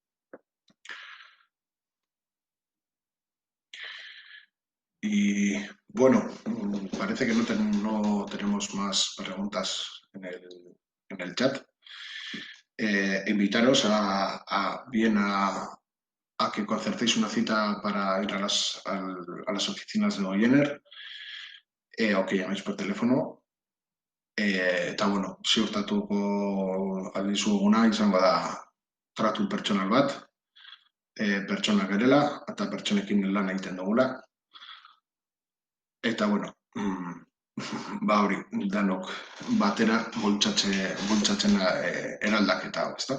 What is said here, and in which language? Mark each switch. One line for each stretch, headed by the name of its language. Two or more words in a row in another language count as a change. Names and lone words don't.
Spanish: Y bueno, parece que no tenemos más preguntas en el chat. Invitaros a que concertéis una cita para ir a las oficinas de Goyener o que llaméis por teléfono.
Basque: Eta bueno, ziurtatuko aldizuguna izango da tratu pertsonal bat, pertsonak garela eta pertsonekin lan egiten dugula. Eta bueno, ba hori, danok batera bultzatzen eraldaketa hau, ezta?